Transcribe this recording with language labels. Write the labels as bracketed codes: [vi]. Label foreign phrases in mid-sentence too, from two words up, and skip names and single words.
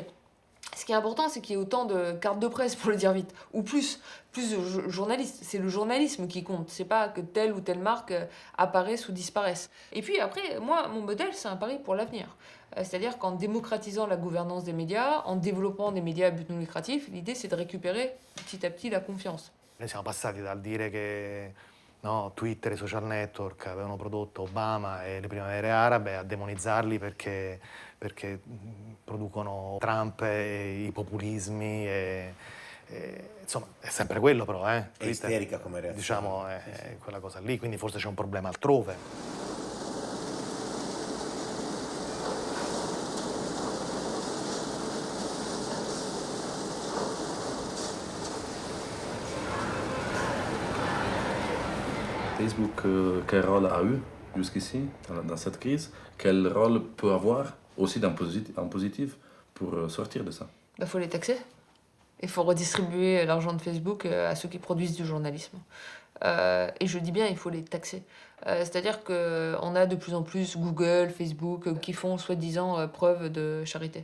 [fr] Ce qui est important, c'est qu'il y ait autant de cartes de presse, pour le dire vite, ou plus de journalistes. C'est le journalisme qui compte, c'est pas que telle ou telle marque apparaisse ou disparaisse. Et puis après, moi, mon modèle, c'est un pari pour l'avenir. C'est-à-dire qu'en démocratisant la gouvernance des médias, en développant des médias à but non lucratif, l'idée, c'est de récupérer petit à petit la confianza. [it] Noi siamo passati dal dire che no, Twitter e i social network avevano prodotto Obama e le primavere arabe a demonizzarli perché producono Trump e i populismi insomma è sempre quello però Twitter, è isterica come reazione, diciamo è quella cosa lì, quindi forse c'è un problema altrove. [fr] Facebook, quel rôle a eu jusqu'ici dans cette crise? Quel rôle peut avoir aussi en positif pour sortir de ça? Faut les taxer. Il faut redistribuer l'argent de Facebook à ceux qui produisent du journalisme. Et je dis bien, il faut les taxer. C'est-à-dire qu'on a de plus en plus Google, Facebook qui font soi-disant preuve de charité.